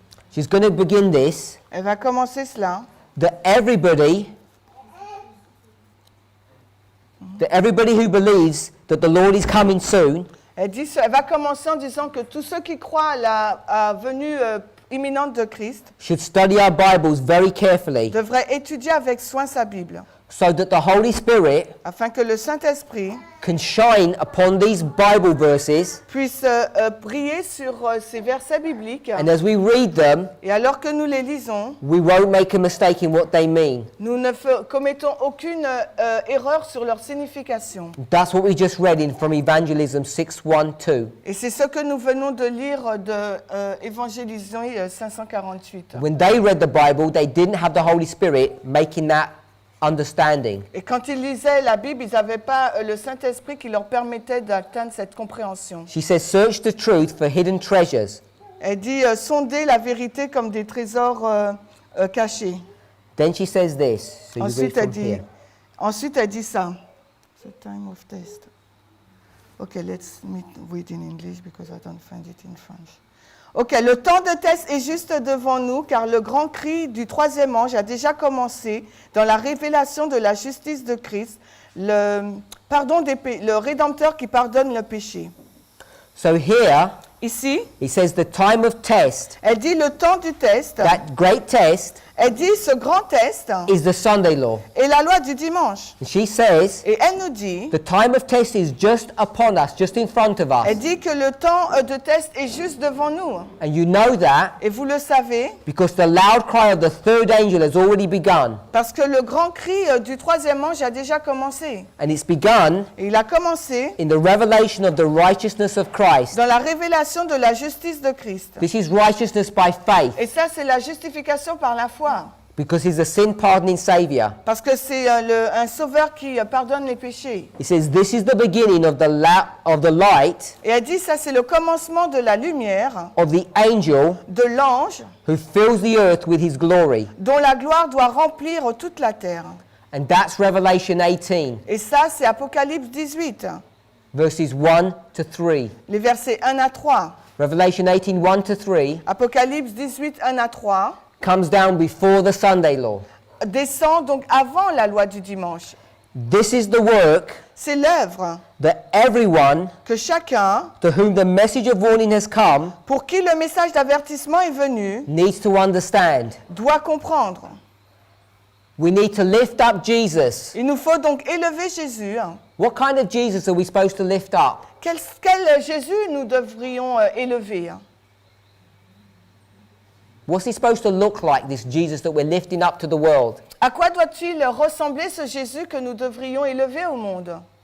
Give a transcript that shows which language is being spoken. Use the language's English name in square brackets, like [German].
[English] She's going to begin this, [French] Elle va commencer cela. [English] that everybody who believes that the Lord is coming soon [French] Elle va commencer en disant que tous ceux qui croient à la venue imminente de Christ [English] should study our Bibles very carefully [French] devraient étudier avec soin sa Bible, [English] so that the Holy Spirit [French] afin que le Saint-Esprit [English] can shine upon these Bible verses, [French] puisse briller sur ces versets bibliques. [English] and as we read them, [French] Et alors que nous les lisons, [English] we won't make a mistake in what they mean. [French] nous ne commettons aucune erreur sur leur signification. [English] That's what we just read in from Evangelism 6:1-2. [French] Et c'est ce que nous venons de lire de Évangélisation 548. [English] When they read the Bible, they didn't have the Holy Spirit making that understanding. [French] Et quand ils lisaient la Bible, ils n'avaient pas le Saint-Esprit qui leur permettait d'atteindre cette compréhension. [English] She says, search the truth for hidden treasures. [French] Elle dit sondez la vérité comme des trésors cachés. [English] Then she says this. So you read from here. [French] Ensuite, elle dit ça. [English] The time of test. Okay, let's read in English because I don't find it in French. [French] Ok, le temps de test est juste devant nous, car le grand cri du troisième ange a déjà commencé dans la révélation de la justice de Christ, le Rédempteur qui pardonne le péché. [English] So here, [French] Ici, [English] it says the time of test, [French] elle dit le temps du test, [English] that great test, [French] elle dit ce grand test [English] is the Sunday law. [French] est la loi du dimanche. [English] And she says, [French] Et elle nous dit, [English] the time of test is just upon us, just in front of us. [French] elle dit que le temps de test est juste devant nous. [English] And you know that [French] Et vous le savez, [English] because the loud cry of the third angel has already begun. [French] parce que le grand cri du troisième ange a déjà commencé. [English] And it's begun [French] Et il a commencé [English] in the revelation of the righteousness of Christ. [French] dans la révélation de la justice de Christ. [English] This is righteousness by faith [French] Et ça, c'est la justification par la foi. [English] because he's a sin pardoning Savior. [French] Parce que c'est un sauveur qui pardonne les péchés. [English] He says this is the beginning of the light [French] Et elle dit, ça, c'est le commencement de la lumière, [English] of the angel [French] de l'ange, [English] who fills the earth with his glory. [French] dont la gloire doit remplir toute la terre. [English] And that's Revelation 18, [French] Et ça, c'est Apocalypse 18, [English] verses 1 to 3. [French] les versets 1 à 3. [English] Revelation 18, 1 to 3 [French] Apocalypse 18, 1 à 3, [English] comes down before the Sunday law. [French] descend donc avant la loi du dimanche. [English] This is the work [French] C'est l'œuvre [English] that everyone [French] que chacun, [English] to whom the message of warning has come [French] pour qui le message d'avertissement est venu, [English] needs to understand. [French] doit comprendre. [English] We need to lift up Jesus. [French] Il nous faut donc élever Jésus. [English] What kind of Jesus are we supposed to lift up? [French] Quel Jésus nous devrions élever? [English] What's he supposed to look like, this Jesus that we're lifting up to the world? [French] À quoi doit-il ressembler ce Jésus que nous devrions élever au monde?